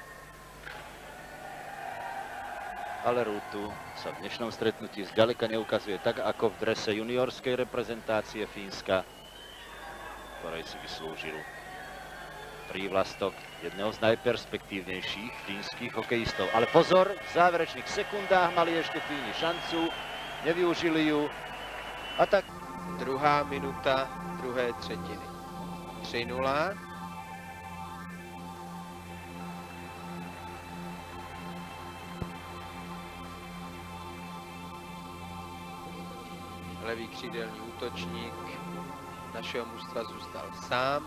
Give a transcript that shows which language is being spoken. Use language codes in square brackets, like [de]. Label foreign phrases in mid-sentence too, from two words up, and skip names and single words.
[sk] Ale Ruutu sa v dnešnom stretnutí zďaleka neukazuje tak ako v drese juniorskej reprezentácie Fínska, ktorej si vyslúžil prívlastok jedného z najperspektívnejších fínskych hokejistov. Ale pozor, v záverečných sekundách mali ešte Fíni šancu, nevyužili ju. A tak [cs] Druhá minuta druhé třetiny. 3-0. Levý křídelní útočník našeho mužstva zůstal sám.